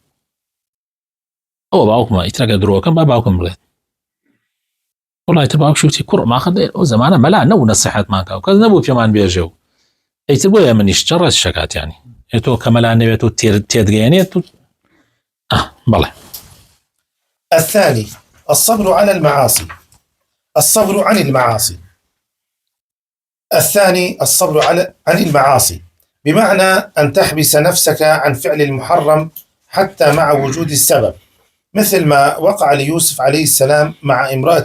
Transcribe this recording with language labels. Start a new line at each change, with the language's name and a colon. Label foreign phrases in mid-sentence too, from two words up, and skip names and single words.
Central Kurdish: ئەوە باوکمە، ئیتر ئەگەر درۆکەم با باوکم بڵێت وەڵڵا ئیتر باوکشی وتی کوڕ ماخە ئەو زەمانە مەلا نەبوو نەسیحەتمان کە و کەس نەبوو پێمان بێژێ و ئیتر بۆیە منیش جەڕەت شەکاتیانی تۆ کە مەلا نەوێت و تێدگەیەنێت و بەڵێ.
Arabic: الثاني الصبر على المعاصي. الصبر عن المعاصي. الثاني الصبر عن المعاصي بمعنى أن تحبس نفسك عن فعل المحرم حتى مع وجود السبب، مثل ما وقع ليوسف عليه السلام مع امرأة